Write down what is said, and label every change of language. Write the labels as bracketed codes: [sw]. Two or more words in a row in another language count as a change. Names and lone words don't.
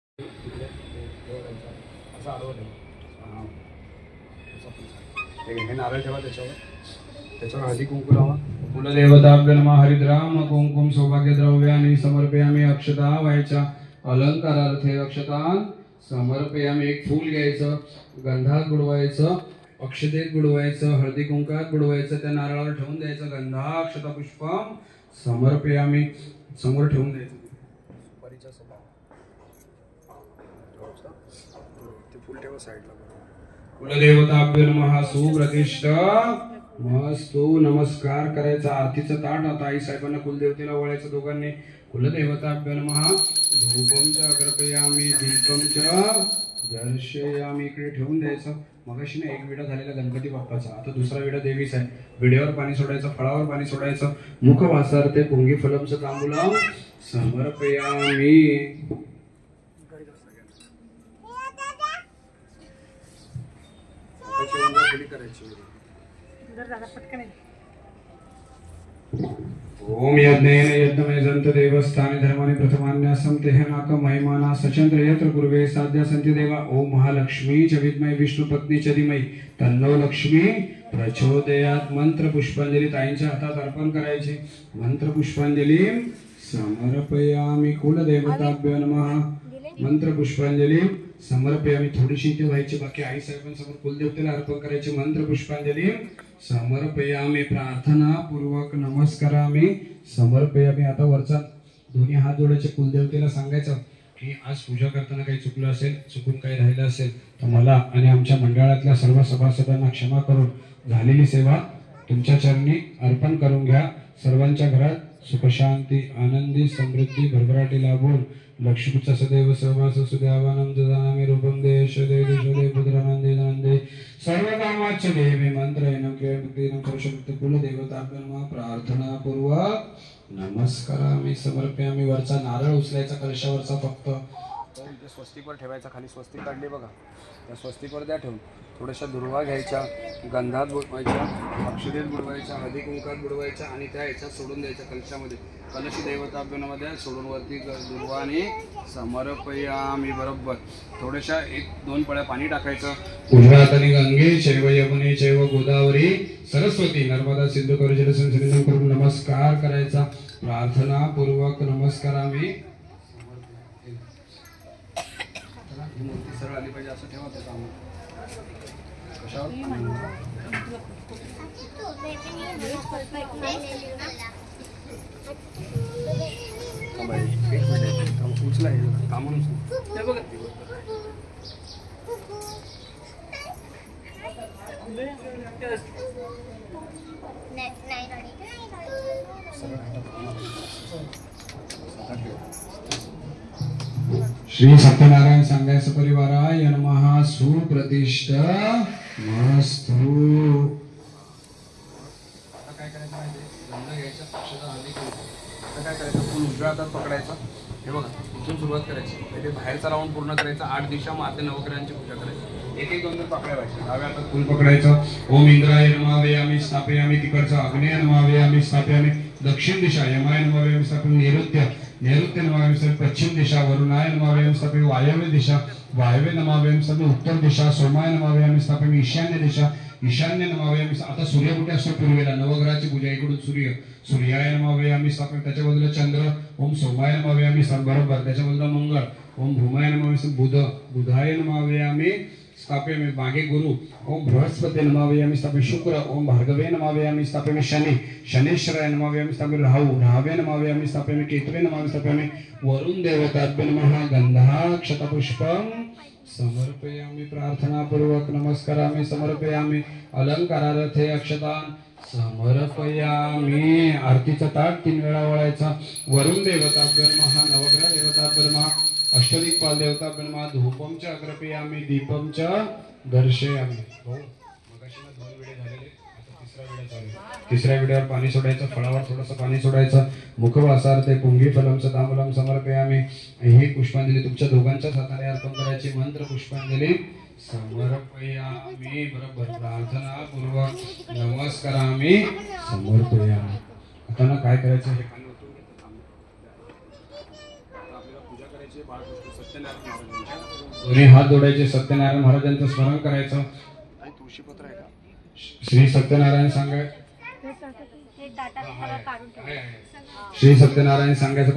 [mr] असा आडवं ठेवा. हे नारळ ठेवा त्याच्यावर हळदी कुंकू लावा. [sa] कुलदेवताभ्यो नमः. हरिद्राम कुंकुम सौभाग्य द्रव्यानि समर्पयामि. [mr] अक्षता व्हायच्या [sa] अलंकारार्थे अक्षता समर्पयामि. [mr] एक फूल घ्यायचं, गंधात बुडवायचं, अक्षतेत बुडवायचं, हळदी कुंकात बुडवायचं, त्या नारळावर ठेवून द्यायचं. [sa] गंधा अक्षता पुष्पम समर्पयामि. [mr] समोर ठेवून द्यायचं. ते फूल ठेवा साईडला. [sa] कुलदेवताभ्यो नमः. सुप्रतिष्ठ मस्तु. [mr] नमस्कार करायचा. आरतीचं ताट आता आई साहेबांना कुलदेवतेला वळायचं दोघांनी. [sa] कुलदेवताभ्यो नमः. धूपम च अर्पयामि. दीपम च दर्शयामि. [mr] इकडे ठेवून द्यायचं. मगाशी ना एक विडा झालेला गणपती बाप्पाचा, आता दुसरा विडा देवीचा आहे. विड्यावर पाणी सोडायचं, फळावर पाणी सोडायचं. [sa] मुखवासार्थे पुंगी फलमचं तांबूलम समर्पयामि. ओम यज्ञेन यज्ञमय जंत देवस्थाने धर्माने प्रथमान्यासम तेहनाक महिमाना सचंद्र यत्र पूर्वे साध्या संति देवा. ओम महालक्ष्मी च विद्महे विष्णु पत्नी च धीमहि तन्नो लक्ष्मी प्रचोदयात्. [mr] मंत्र पुष्पांजली ताईंच्या हातात अर्पण करायची. [sa] मंत्र पुष्पांजली समर्पयामि. कुलदेवताभ्यो नमः. मंत्र पुष्पांजली समर्पयामि. [mr] थोडीशी इथे व्हायची, बाकी आई साहेबांसमोर कुलदेवतेला अर्पण करायची. [sa] मंत्र पुष्पांजली समर्पयामि. प्रार्थना पूर्वक नमस्कारामि समर्पयामि. [mr] आता वरचा दोन्ही हात जोडायचे. कुलदेवतेला सांगायचं की आज पूजा करताना काही चुकलं असेल, चुकून काही राहिलं असेल तर मला आणि आमच्या मंडळातल्या सर्व सभासदांना क्षमा करून झालेली सेवा तुमच्या चरणी अर्पण करून घ्या. सर्वांच्या घरात सुखशांती, आनंदी, समृद्धी, भरभराटी लाभून लक्ष्मीचा सदैव सहवास सुद्यावानं ददामि. [sa] रूपं देश दे देशदे पुत्रानंदे नंदे सर्वकामाच्च देवी. मंत्रयनं क्रियामुक्तीनं सर्वशक्ती. कुलदेवताभ्यो नमः. प्रार्थना पूर्वक नमस्कारामि समर्पयामि. [mr] वरचा नारळ उचलायचा कलशावरचा फक्त. स्वस्तिकवर ठेवायचा. खाली स्वस्तिक काढले बघा, त्या स्वस्तिकवर द्या ठेवून. थोड्याशा दुर्वा घ्यायच्या, गंधात बुडवायच्या, अक्षतेत बुडवायच्या, हळदी कुंकात बुडवायच्या आणि त्या ह्याच्यात सोडून द्यायच्या कलशामध्ये. [sa] कलशी दैवताभ्यो नमः [mr] सोडून वरती दुर्वा आणि समर्पयामि. बरोबर थोड्याशा 1-2 पळ्या पाणी टाकायचं. उजव्या हाताने [sa] गंगे चैव यमुने चैव गोदावरी सरस्वती नर्मदा सिंधू [mr] करू जलसंसर्जन करून नमस्कार करायचा. [sa] प्रार्थना पूर्वक नमस्कारामि. [mr] मूर्ती सरळ आली पाहिजे असं ठेवा. त्याचा कशावर उचला कामून श्री सत्यनारायण सांगायचं [sa] परिवाराय नमः. सुप्रतिष्ठ मस्तु. [mr] आता काय करायचं माहिती आहे, गंध घ्यायचा, अक्षता हळदी कुंकू. आता काय करायचं, फुल उजव्या हातात पकडायचं. हे बघा इथून सुरुवात करायची. पहिले बाहेरचा राऊंड पूर्ण करायचा. 8 दिशा माते नवग्रहांची पूजा करायची. 1-1-2 पकड्या व्हायच्या. डाव्या हातात फुल पकडायचं. [sa] ओम इंद्राय नमः वयामि स्थापयामि. तिकडचा आग्नेय नमः वयामि स्थापयामि. दक्षिण दिशा यमाय नमः वयामि स्थापयामि. नैऋत्य नमः वयामि स्थापयामि. पश्चिम दिशा वरुणाय नमः वयामि स्थापयामि. वायव्य दिशा वायव्य नमः वयामि स्थापयामि. उत्तर दिशा सोमाय नमः वयामि स्थापयामि. ईशान्य दिशा ईशान्य नमः वयामि. [mr] आता सूर्य कुठे असतो पूर्वेला. नवग्रहाची पूजा इकडून [sa] सूर्याय नमः वयामि स्थापयामि. [mr] त्याच्या बाजूला चंद्र. [sa] ओम सोमाय नमः वयामि बरोबर. [mr] त्याच्या बाजूला मंगळ. [sa] ओम भूमाय नमः वयामि. बुधाय नमः वयामि स्थापयामि. [mr] मागे गुरु. [sa] ओम बृहस्पती नमः वयामि स्थापयामि. [mr] शुक्र. [sa] ओम भार्गवे नमः वयामि स्थापयामि. शनेश्वराय नमः वयामि स्थापयामि. राहवे नमः वयामि स्थापयामि. केतवे नमः स्थापयामि. वरुण देवताभ्यो नमः. गंधाक्षतपुष्पं समर्पयामि. प्रार्थना पूर्वक नमस्कारामि समर्पयामि. अलंकारार्थे अक्षतान् समर्पयामि. [mr] आरतीचा ताट 3 वेळा वळायचा. [sa] वरुण देवताभ्यो नमः. नवग्रह देवताभ्यो नमः. अष्टदिक्पाल देवताभ्यो नमः. धूपं च अर्पयामि. दीपं च दर्शयामि. [mr] हो मगाशी 2 वेळे झालेले, आता तिसरा वेळा चालू आहे. तिसऱ्या वेळेवर पाणी सोडायचं. फळावर थोडंसं पाणी सोडायचं. [sa] मुखवासार्थे पुंगी फलमचं तांबूलम समर्पयामि. [mr] ही पुष्पांजली तुमच्या दोघांच्याच हाताने अर्पण करायची. [sa] मंत्र पुष्पांजली समर्पयामि. बरोबर. प्रार्थना पूर्वक नमस्कारामि समर्पयामि. [mr] आता ना काय करायचं हे आपल्याला पूजा करायची. बाळकृष्ण सत्यनारायण दोन्ही हात जोडायचे, सत्यनारायण महाराजांचं स्मरण करायचं. श्री सत्यनारायण सांगाय श्री सत्यनारायण सांगायचं.